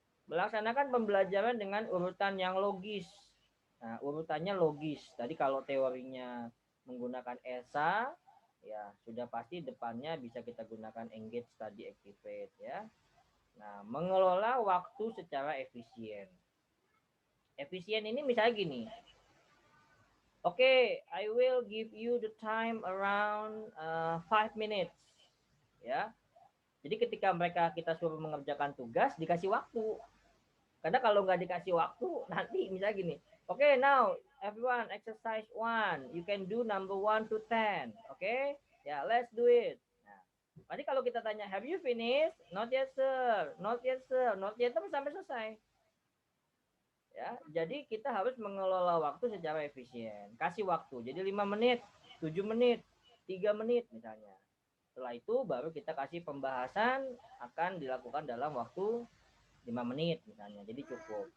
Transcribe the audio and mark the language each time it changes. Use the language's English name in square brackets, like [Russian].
[Indonesian] Melaksanakan pembelajaran dengan urutan yang logis. Nah, urutannya logis. Tadi kalau teorinya menggunakan ESA, ya sudah pasti depannya bisa kita gunakan engage, study, activate ya. Nah, mengelola waktu secara efisien. Efisien ini misalnya gini. [English] Oke, I will give you the time around 5 minutes. [Indonesian] Ya. Jadi ketika kita suruh mengerjakan tugas, dikasih waktu. Karena kalau nggak dikasih waktu, nanti misalnya gini. [English] Oke, now everyone exercise 1. You can do number 1 to 10. Oke. Ya, let's do it. [Indonesian] Nah, tadi kalau kita tanya, [English] have you finished? Not yet, sir. Not yet, sir. Not yet, [Indonesian] terus sampai selesai. Ya, jadi kita harus mengelola waktu secara efisien. Kasih waktu. Jadi 5 menit, 7 menit, 3 menit misalnya. Setelah itu baru kita kasih pembahasan akan dilakukan dalam waktu 5 menit misalnya. Jadi cukup.